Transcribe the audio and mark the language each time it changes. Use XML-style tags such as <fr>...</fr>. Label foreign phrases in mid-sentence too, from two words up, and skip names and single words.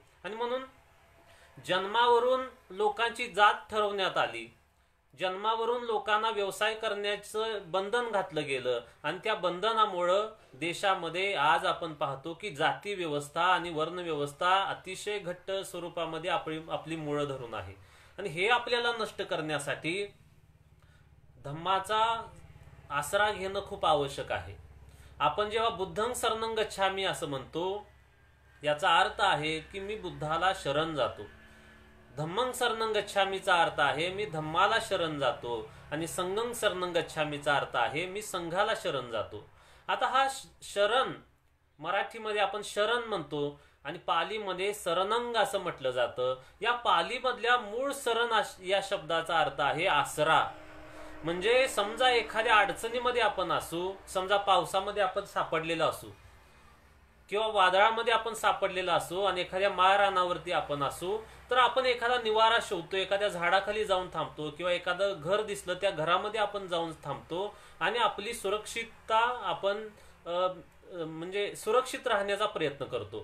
<mr>आणि म्हणून जन्मावरून लोकांची जात ठरवण्यात आली, जन्मावरून लोकांना व्यवसाय करण्याचं बंधन घातलं गेलं आणि त्या बंधनामुळं देशामध्ये आज आपण पाहतो की जाती व्यवस्था आणि वर्ण व्यवस्था अतिशय घट्ट स्वरूपामध्ये आपली मुळं धरून आहे. आणि हे आपल्याला नष्ट करण्यासाठी धम्माचा आसरा घेणं खूप आवश्यक आहे. आपण जेव्हा</mr> <pi>बुद्धं शरणं गच्छामी</pi> <mr>असं म्हणतो, याचा अर्थ आहे की मी बुद्धाला शरण जातो.</mr> <pi>धम्मं शरणं गच्छामीचा</pi> <mr>अर्थ आहे मी धम्माला शरण जातो, आणि</mr> <pi>संघं शरणं गच्छामीचा</pi> <mr>अर्थ आहे मी संघाला शरण जातो. आता हा शरण मराठीमध्ये आपण शरण म्हणतो आणि पालीमध्ये शरणंग असं म्हटलं जातं. या पालीमधल्या मूळ शरण या शब्दाचा अर्थ आहे आसरा. म्हणजे समजा एखाद्या अडचणीमध्ये आपण असू, समजा पावसामध्ये आपण सापडलेलो असू किंवा वादळामध्ये आपण सापडलेला असू आणि एखाद्या माळरानावरती आपण असू, तर आपण एखादा निवारा शोधतो, एखाद्या झाडाखाली जाऊन थांबतो किंवा एखादं घर दिसलं त्या घरामध्ये आपण जाऊन थांबतो आणि आपली सुरक्षितता आपण म्हणजे सुरक्षित राहण्याचा प्रयत्न करतो.</mr>